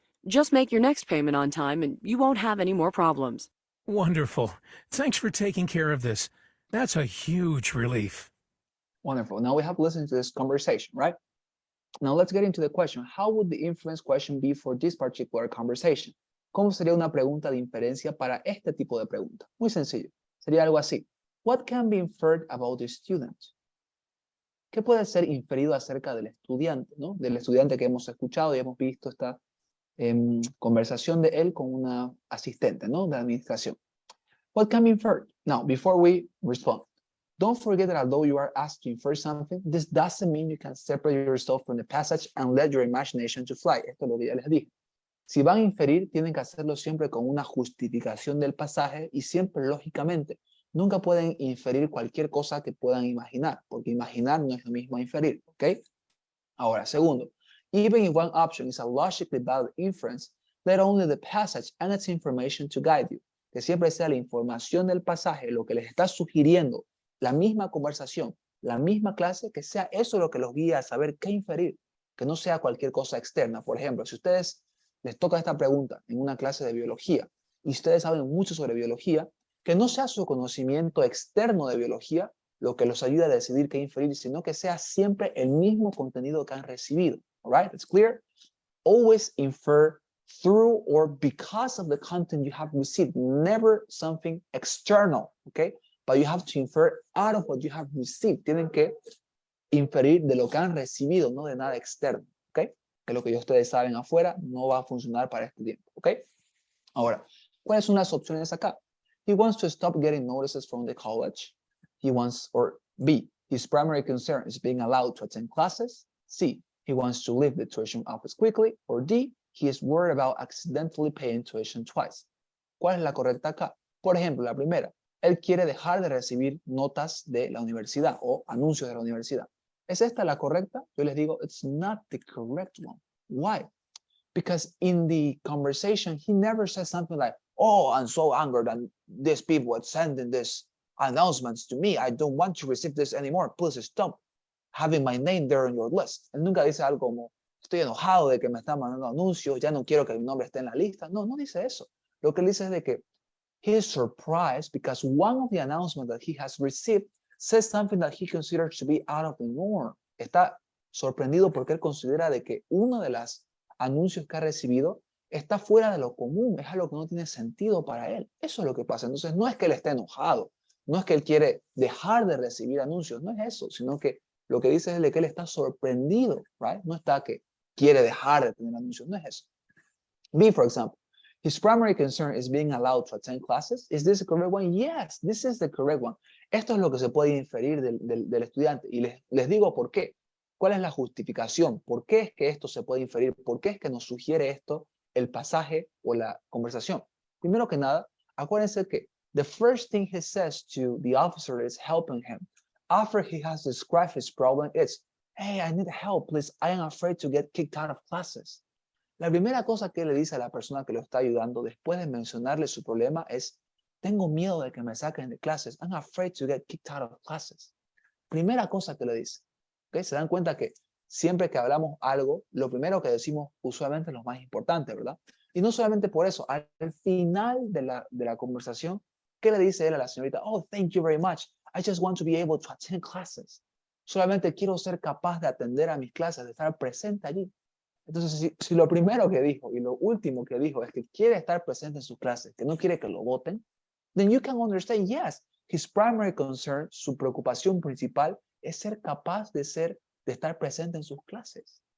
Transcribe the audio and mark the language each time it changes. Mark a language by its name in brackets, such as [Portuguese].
[English] Just make your next payment on time and you won't have any more problems. Wonderful. Thanks for taking care of this. That's a huge relief. Wonderful. Now we have listened to this conversation, right? Now let's get into the question. How would the inference question be for this particular conversation? [Spanish] ¿Cómo sería una pregunta de inferencia para este tipo de pregunta? Muy sencillo. Sería algo así. [English] What can be inferred about the student? [Spanish] ¿Qué puede ser inferido acerca del estudiante, ¿no? Del estudiante que hemos escuchado y hemos visto esta conversación de él con una asistente, ¿no? De administración. [English] What can be inferred? Now, before we respond, don't forget that although you are asked to infer something, this doesn't mean you can separate yourself from the passage and let your imagination to fly. [Spanish] Esto es lo que ya les dije. Si van a inferir, tienen que hacerlo siempre con una justificación del pasaje y siempre lógicamente. Nunca pueden inferir cualquier cosa que puedan imaginar, porque imaginar no es lo mismo a inferir, ¿ok? Ahora, segundo, [English] even if one option is a logically valid inference, let only the passage and its information to guide you. [Spanish] Que siempre sea la información del pasaje lo que les está sugiriendo, la misma conversación, la misma clase, que sea eso lo que los guía a saber qué inferir, que no sea cualquier cosa externa. Por ejemplo, si ustedes les toca esta pregunta en una clase de biología y ustedes saben mucho sobre biología, que no sea su conocimiento externo de biología lo que los ayude a decidir qué inferir, sino que sea siempre el mismo contenido que han recibido. [English] All right, it's clear? Always infer through or because of the content you have received, never something external, okay? But you have to infer out of what you have received. [Spanish] Tienen que inferir de lo que han recibido, no de nada externo, okay? Que lo que ustedes saben afuera no va a funcionar para este tiempo, okay? Ahora, ¿cuáles son las opciones acá? [English] He wants to stop getting notices from the college. He wants, or B, his primary concern is being allowed to attend classes. C, he wants to leave the tuition office quickly. Or D, he is worried about accidentally paying tuition twice. [Spanish] ¿Cuál es la correcta acá? Por ejemplo, la primera, él quiere dejar de recibir notas de la universidad o anuncios de la universidad. ¿Es esta la correcta? Yo les digo, [English] it's not the correct one. Why? Because in the conversation, he never says something like, oh, I'm so angry that these people are sending these announcements to me. I don't want to receive this anymore. Please stop having my name there on your list. [Spanish] Él nunca dice algo como, estoy enojado de que me están mandando anuncios, ya no quiero que mi nombre esté en la lista. No, no dice eso. Lo que él dice es de que [English] he is surprised because one of the announcements that he has received says something that he considers to be out of the norm. [Spanish] Está sorprendido porque él considera de que uno de los anuncios que ha recibido está fuera de lo común, es algo que no tiene sentido para él. Eso es lo que pasa. Entonces, no es que él esté enojado, no es que él quiere dejar de recibir anuncios, no es eso, sino que lo que dice es de que él está sorprendido, right? No está que quiere dejar de tener anuncios, no es eso. [English] B, for example, his primary concern is being allowed to attend classes. Is this the correct one? Yes, this is the correct one. [Spanish] Esto es lo que se puede inferir del estudiante. Y les digo por qué. ¿Cuál es la justificación? ¿Por qué es que esto se puede inferir? ¿Por qué es que nos sugiere esto el pasaje o la conversación? Primero que nada, acuérdense que [English] the first thing he says to the officer is helping him. After he has described his problem, it's, hey, I need help, please. I am afraid to get kicked out of classes. [Spanish] La primera cosa que le dice a la persona que lo está ayudando después de mencionarle su problema es, tengo miedo de que me saquen de clases. [English] I'm afraid to get kicked out of classes. [Spanish] Primera cosa que le dice. ¿Okay? Se dan cuenta que siempre que hablamos algo, lo primero que decimos usualmente es lo más importante, ¿verdad? Y no solamente por eso, al final de la conversación, ¿qué le dice él a la señorita? [English] Oh, thank you very much. I just want to be able to attend classes. [Spanish] Solamente quiero ser capaz de atender a mis clases, de estar presente allí. Entonces, si lo primero que dijo y lo último que dijo es que quiere estar presente en sus clases, que no quiere que lo voten, [English] then you can understand, yes, his primary concern, [Spanish] su preocupación principal es ser capaz de estar presente en sus clases.